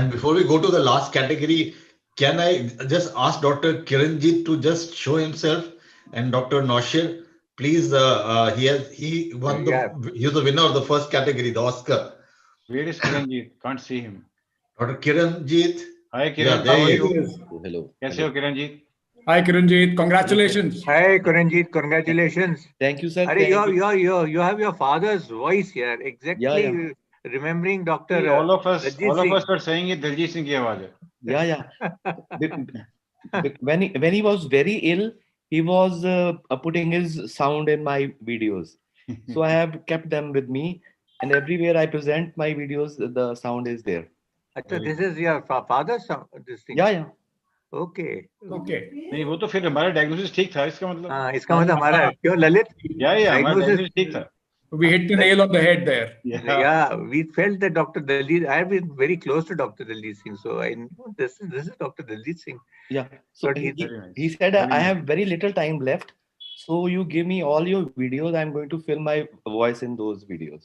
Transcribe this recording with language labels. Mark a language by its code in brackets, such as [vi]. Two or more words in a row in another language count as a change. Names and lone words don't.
[en] And before we go to the last category, can I just ask Dr. Kiranjit to just show himself? And Dr. Naushir, please, he won he's the winner of the first category, the Oscar. Where is Kiranjit? Can't see him. Dr. Kiranjit. Hi, Kiran. Yeah, there How are you you? Hello. [hi] कैसे हो, Kiranjit? [en] Hi, Kiranjit. Congratulations. Hi, Kiranjit. Congratulations. Thank you, sir. You have your father's voice here. Exactly remembering Dr. all of us Daljit were saying it Daljit Singh [hi] की आवाज़ है. [en] Yeah. When he was very ill, he was putting his sound in my videos. So I have kept them with me, and everywhere I present my videos, the sound is there. Achha, this is your father's sound, this thing? Yeah. Okay. [hi] नहीं वो तो फिर हमारा डायग्नोसिस ठीक था इसका मतलब. हाँ, इसका मतलब हमारा क्यों ललित? Yeah, हमारा डायग्नोसिस ठीक था. [en] We hit the nail on the head there. Yeah, we felt that Dr. Daljit, I have been very close to Dr. Daljit Singh, so I know this is Dr. Daljit Singh. Yeah. So he said, I have very little time left. So you give me all your videos. I'm going to fill my voice in those videos.